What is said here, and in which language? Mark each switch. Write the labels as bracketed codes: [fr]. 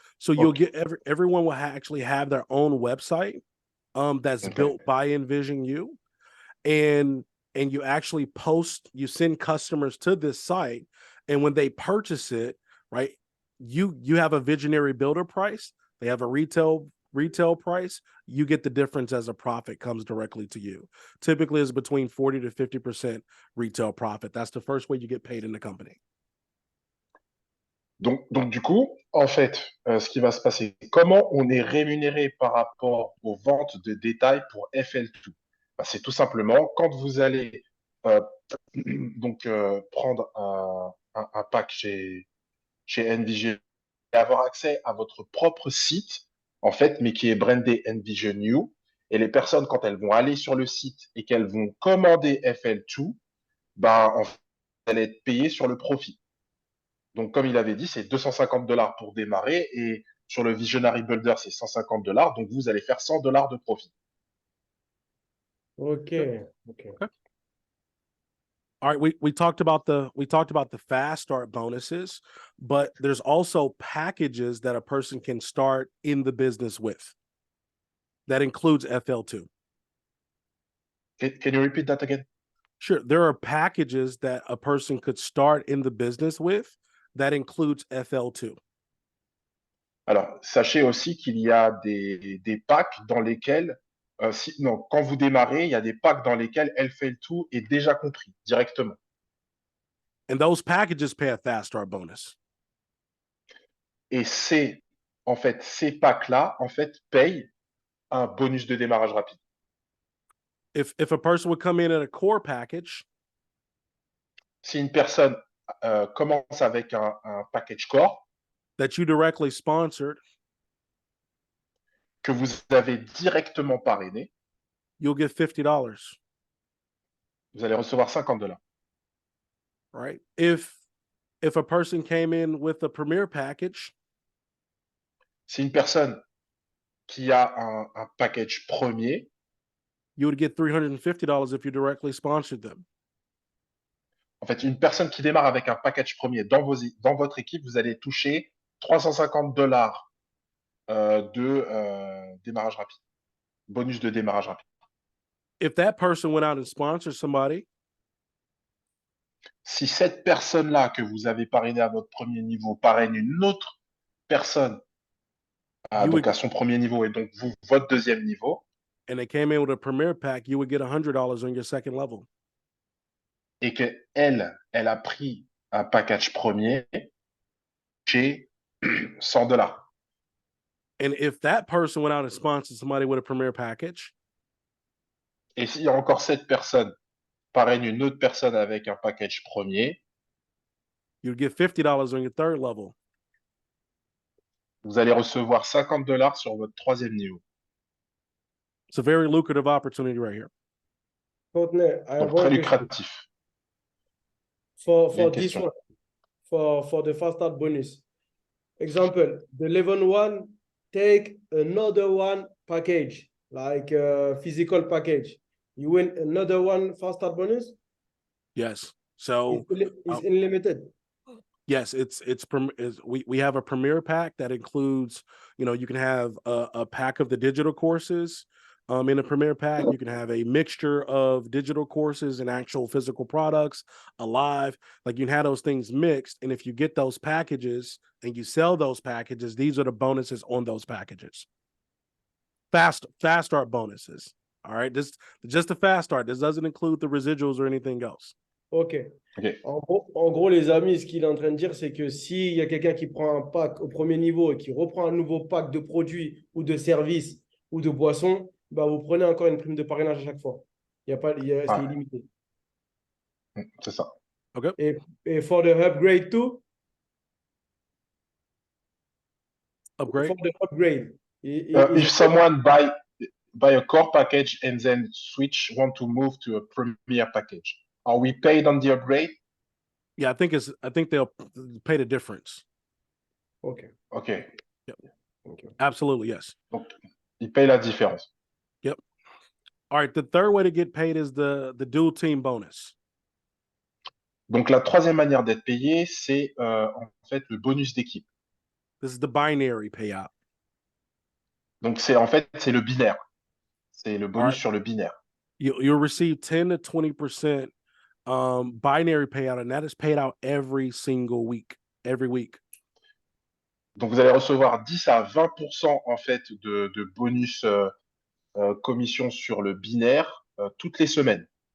[en] So you'll get everyone will actually have their own website that's built by Envision You, and you actually you send customers to this site, and when they purchase it, right, you have a visionary builder price, they have a retail price, you get the difference as a profit comes directly to you. Typically is between 40 to 50% retail profit. That's the first way you get paid in the company. [fr] Donc du coup, en fait, ce qui va se passer, comment on est rémunéré par rapport aux ventes de détail pour FL2? Ben, c'est tout simplement quand vous allez donc prendre un pack chez Envision et avoir accès à votre propre site, en fait, mais qui est brandé Envision You. Et les personnes, quand elles vont aller sur le site et qu'elles vont commander FL2, ben, en fait, elles vont être payées sur le profit. Donc, comme il avait dit, c'est $250 pour démarrer et sur le Visionary Builder, c'est $150. Donc, vous allez faire $100 de profit. [en] Ok. All right, we talked about the fast start bonuses, but there's also packages that a person can start in the business with. That includes FL2. Can you repeat that again? Sure. There are packages that a person could start in the business with that includes FL2. [fr] Alors, sachez aussi qu'il y a des packs dans lesquels, quand vous démarrez, il y a des packs dans lesquels FL2 est déjà compris directement. [en] And those packages pay a fast start bonus. [fr] Et ces packs-là, en fait, payent un bonus de démarrage rapide. [en] If a person would come in at a core package, [fr] si une personne commence avec un package core, [en] that you directly sponsored, [fr] que vous avez directement parrainé, [en] you'll get $50. [fr] Vous allez recevoir $50. [en] Right? If a person came in with a premier package, [fr] si une personne qui a un package premier, [en] you would get $350 if you directly sponsored them. [fr] En fait, une personne qui démarre avec un package premier dans votre équipe, vous allez toucher $350 de démarrage rapide, bonus de démarrage rapide. [en] If that person went out and sponsored somebody, [fr] si cette personne-là que vous avez parrainé à votre premier niveau parraine une autre personne donc à son premier niveau et donc votre deuxième niveau, [en] and they came in with a premier pack, you would get $100 on your second level. [fr] Et que elle a pris un package premier chez $100. [en] And if that person went out and sponsored somebody with a premier package, [fr] et s'il y a encore cette personne parraine une autre personne avec un package premier, [en] you'd get $50 on your third level. [fr] vous allez recevoir $50 sur votre troisième niveau. [en] It's a very lucrative opportunity right here. Courtney, I have [fr] Donc, très [en] one question. [fr] lucratif. [en] For [fr] Il y a une [en] this [fr] question. [en] one, for the fast start bonus. Example, the level one take another one package, like a physical package. You win another one fast start bonus? Yes. So It's unlimited. yes, we have a premier pack that includes, you can have a pack of the digital courses. In a premier pack, you can have a mixture of digital courses and actual physical products, alive. Like you can have those things mixed. And if you get those packages and you sell those packages, these are the bonuses on those packages. Fast start bonuses. All right. Just the fast start. This doesn't include the residuals or anything else. OK. [fr] En gros, les amis, ce qu'il est en train de dire, c'est que s'il y a quelqu'un qui prend un pack au premier niveau et qui reprend un nouveau pack de produits ou de services ou de boissons, bah, vous prenez encore une prime de parrainage à chaque fois. C'est illimité. C'est ça. OK. Et [en] for the upgrade too? Upgrade? For the upgrade. If someone buy a core package and then want to move to a premier package, are we paid on the upgrade? Yeah, I think they'll pay the difference. Okay. Okay. Yep. Okay. Absolutely, yes. [fr] Donc, ils payent la différence. [en] Yep. All right, the third way to get paid is the dual team bonus. [fr] Donc, la troisième manière d'être payé, c'est en fait le bonus d'équipe. This is the binary payout. Donc, c'est le binaire. C'est le bonus sur le binaire. [en] You'll receive 10 to 20% binary payout, and that is paid out every single week, every week. [fr] Donc, vous allez recevoir 10 à 20% en fait de bonus commission sur le binaire toutes les semaines.